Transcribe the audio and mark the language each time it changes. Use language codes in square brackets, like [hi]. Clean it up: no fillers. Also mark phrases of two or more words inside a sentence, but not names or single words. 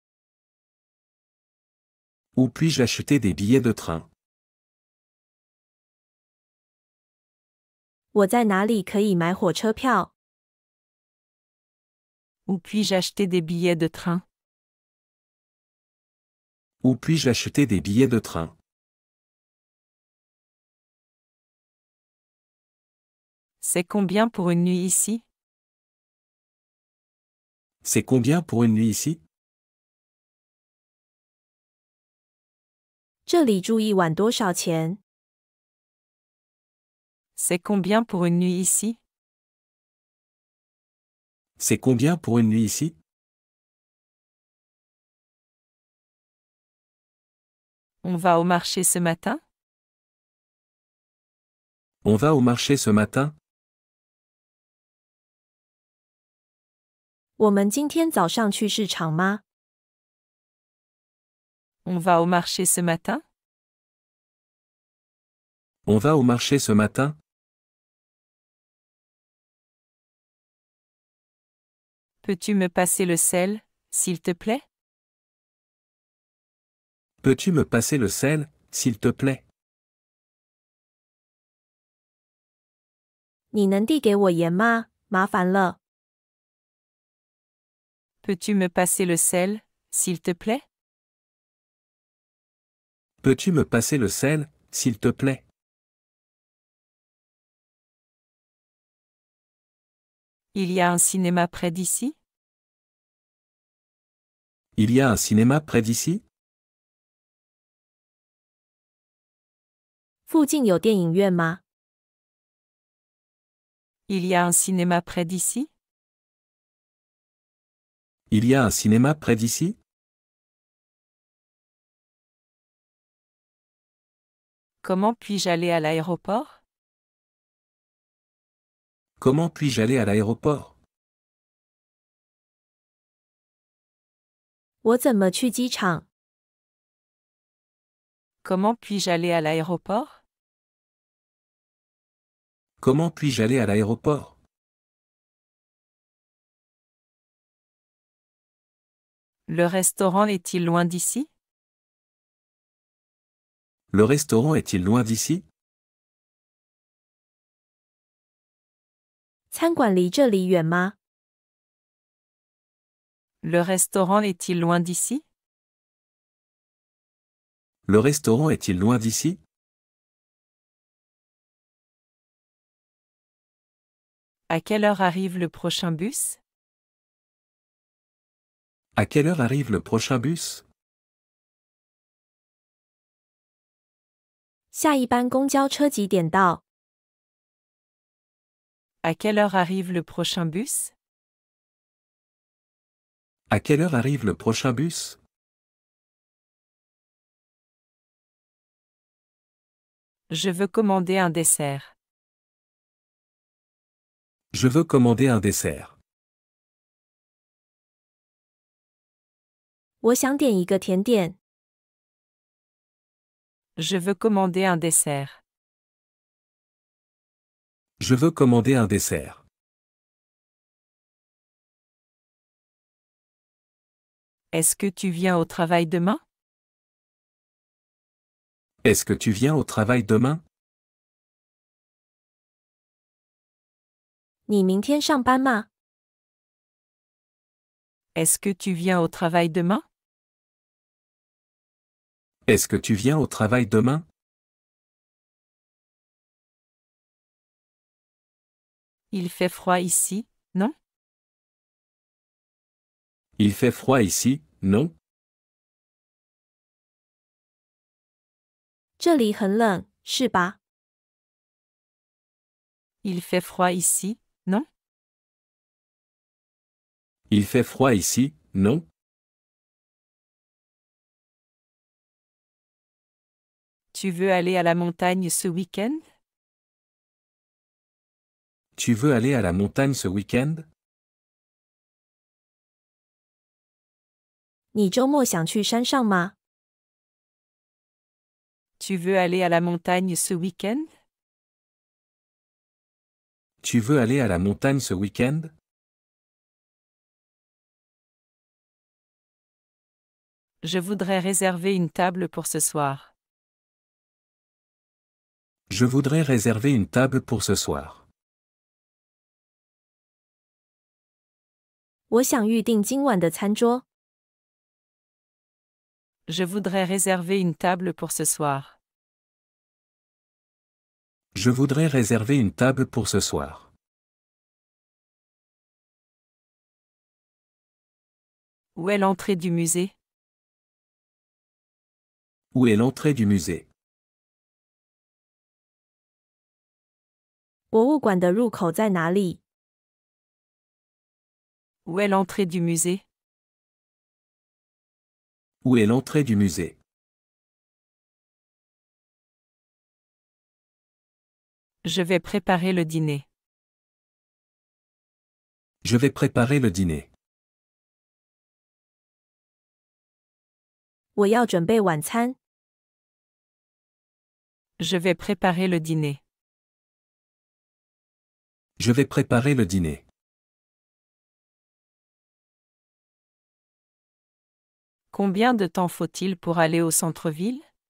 [fr] Où puis-je acheter des billets de train? [zh] 我在哪里可以买火车票？ [fr] Où puis-je acheter des billets de train? Où puis-je acheter des billets de train? C'est combien pour une nuit ici? C'est combien pour une nuit ici? [zh] 这里住一晚多少钱？ [fr] C'est combien pour une nuit ici? C'est combien pour une nuit ici? On va au marché ce matin? On va au marché ce matin? [zh] 我们今天早上去市场吗？ [fr] On va au marché ce matin? On va au marché ce matin? Peux-tu me passer le sel, s'il te plaît? Peux-tu me passer le sel, s'il te plaît? [zh] 你能递给我盐吗？麻烦了。 [fr] Peux-tu me passer le sel, s'il te plaît? Peux-tu me passer le sel, s'il te plaît? Il y a un cinéma près d'ici? Il y a un cinéma près d'ici? [zh] 附近有电影院吗？ [fr] Il y a un cinéma près d'ici? Il y a un cinéma près d'ici? Comment puis-je aller à l'aéroport? Comment puis-je aller à l'aéroport? [zh] 我怎么去机场？ [fr] Comment puis-je aller à l'aéroport? Comment puis-je aller à l'aéroport? Le restaurant est-il loin d'ici? Le restaurant est-il loin d'ici? [zh] 餐馆离这里远吗？ [fr] Le restaurant est-il loin d'ici? Le restaurant est-il loin d'ici? À quelle heure arrive le prochain bus? À quelle heure arrive le prochain bus? [zh] 下一班公交车几点到？ [fr] À quelle heure arrive le prochain bus? À quelle heure arrive le prochain bus? Je veux commander un dessert. Je veux commander un dessert. [zh] 我想点一个甜点。 [fr] Je veux commander un dessert. Je veux commander un dessert. Est-ce que tu viens au travail demain? Est-ce que tu viens au travail demain? [zh] 你明天上班吗？ [fr] Est-ce que tu viens au travail demain? Est-ce que tu viens au travail demain? Il fait froid ici, non? Il fait froid ici, non? [zh] 这里很冷，是吧？ [fr] Il fait froid ici, non? Il fait froid ici, non? Tu veux aller à la montagne ce week-end? Tu veux aller à la montagne ce week-end? [zh] 你周末想去山上吗？ [fr] Tu veux aller à la montagne ce week-end? Tu veux aller à la montagne ce week-end? Je voudrais réserver une table pour ce soir. Je voudrais réserver une table pour ce soir. [zh] 我想预定今晚的餐桌。 [fr] Je voudrais réserver une table pour ce soir. Je voudrais réserver une table pour ce soir. Où est l'entrée du musée? Où est l'entrée du musée? [zh] 博物馆的入口在哪里？ [fr] Où est l'entrée du musée? Où est l'entrée du musée? Je vais préparer le dîner. Je vais préparer le dîner. [zh] 我要准备晚餐。 [fr] Je vais préparer le dîner. Je vais préparer le dîner. Combien de temps faut-il pour aller au centre-ville?